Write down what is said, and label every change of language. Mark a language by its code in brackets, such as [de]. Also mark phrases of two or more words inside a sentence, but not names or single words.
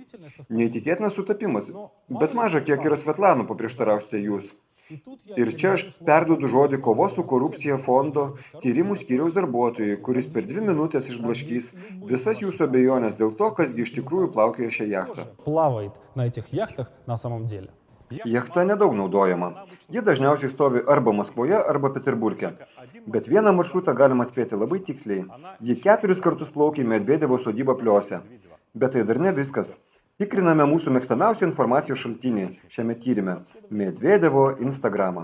[lt] Neįtikėtinas sutapimas, bet maža kiek yra Svetlanų, paprieštarausite jūs. Ir čia aš perduodu žodį kovos su korupcija fondo tyrimų skyriaus darbuotojui, kuris per 2 minutės išblaškys visas jūsų abejonės dėl to, kasgi iš tikrųjų plaukioja šią jachtą. [ru] Плавает на этих яхтах на самом деле. [lt] Jachta nedaug naudojama. Ji dažniausiai stovi arba Maskvoje, arba Peterburge. Bet vieną maršrutą galima atspėti labai tiksliai. Ji 4 kartus plaukia į Medvedevo sodybą Pliose. Bet tai dar ne viskas. Tikriname mūsų mėgstamiausią informacijos šaltinį šiame tyrime – Medvedevo Instagramą.